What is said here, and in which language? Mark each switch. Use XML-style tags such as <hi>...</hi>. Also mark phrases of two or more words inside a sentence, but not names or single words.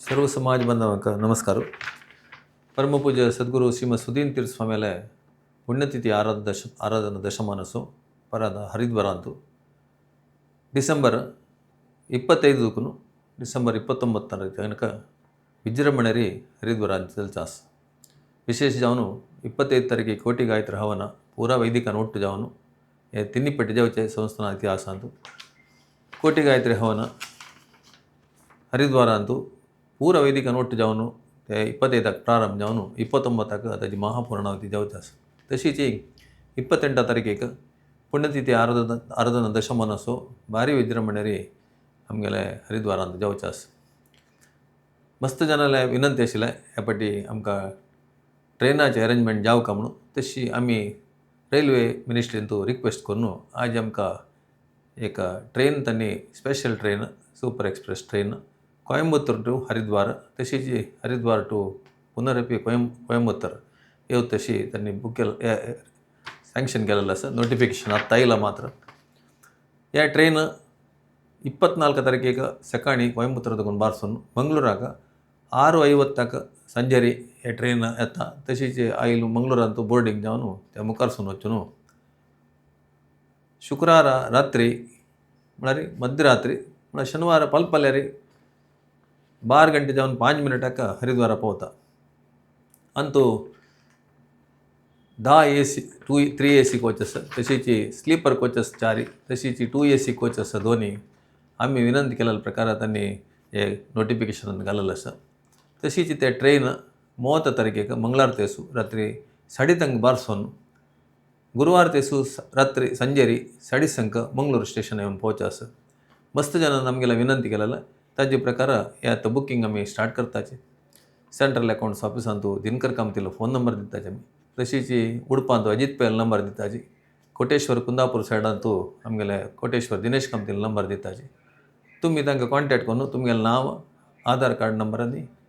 <kok>सर्व समाज बांधवांका नमस्कार. परमपूज्य सद्गुरू श्रीमद सुधीन तीर्थ स्वामीला पुण्यतिथि ಆರಾಧನಾ ದಶಮಾನಸು ಪರದ ಹರಿದ್ವಾರ ಅಂತು ಡಿಸೆಂಬರ್ 25 ಡಿಸೆಂಬರ್ 29 ತನಕ ವಿಜೃಂಭಣೆರಿ ಹರಿದ್ವಾರ ಅಂಚಲ್ ಚಾಸ್ ವಿಶೇಷ ಜಾವನು 25 ತಾರೀಕಿಗೆ ಕೋಟಿ ಗಾಯತ್ರಿ ಹವನ ಪೂರಾ ವೈದಿಕ ನೋಟು ಜಾವನು ತಿನ್ನಿಪಟ್ಟಿ ಜಾವಚೆ ಸಂಸ್ಥಾನ ಇತಿಹಾಸ ಅಂತು ಕೋಟಿ ಗಾಯತ್ರಿ ಹವನ ಹರಿದ್ವಾರ ಅಂತು पूरा वैदिक नोट जावन 25 प्रारंभ जावन 29 ताची महापूर्णावती जावचास तशीच 28 तारखेक पुण्यतिथि आराधना दशमानसो भारी विजृंभणेरी आमगेले हरिद्वार ಅಂತ जावचास मस्त जनाले विनंती आशिल्ले ह्या फाटी आमकां ट्रेनाचें अरेंजमेंट जावका म्हणून तशी आमी रेल्वे मिनिस्ट्रीन तूं रिक्वेस्ट करून आज आमकां एक ट्रेन त्यांनी</kok> <en>special train super express train</en> <kok>कोयंबतूर टू हरिद्वार तशीच हरिद्वार टू पुनरपी कोयंबतूर येऊ तशी त्यांनी बुक केलं सँक्शन केलेलं असं नोटिफिकेशन आता येईल मात्र या ट्रेन 24 तारखेक सकाळी कोयंबतूर तकून बारसून मंगळूराक 6:50 संजेरी हे ट्रेन येता तशीच आईल मंगळूरांतू बोर्डिंग जावन त्या मुखारसून वचून शुक्रवार रात्री म्हळ्यार मध्यरात्री म्हळ्यार शनिवार पलपल्यारी 12 गंटे जावन 5 मिनटाक हरिद्वार पावता अंतू 10 AC</kok> <en>3 AC coaches</en> <kok>तशीच</kok> <en>sleeper coaches</en> <kok>4 तशीच</kok> <en>2 AC coaches</en> <kok>दोन्ही आम्ही विनंती केलेल्या प्रकार त्यांनी हे नोटिफिकेशन घालेलं असं तशीच ते ट्रेन 30 तारखेक मंगळार तेसू रात्री 3:30 बारसून गुरुवार तेसू रात्री संजेरी 3:30 मंगळूर स्टेशन येऊन पोहोचास मस्त जन नमगेला विनंती केलेलं ताजे प्रकार यात बुकिंग आम्ही स्टार्ट करताचे</kok> <en>central accounts</en> <kok>ऑफिसांतू दिनकर कामतीला</kok> <en>phone number</en> <kok>दिताचे आमी तशीच उडपांतू अजित पै नंबर दिताचे कोटेश्वर कुंदापूर सायडांतू आमगेले कोटेश्वर दिनेश कामतीला नंबर दिताचे तुम्ही तांकां कॉन्टॅक्ट करून तुमगेलें नांव</kok> <en>Aadhaar card number</en> <kok>आनी</kok>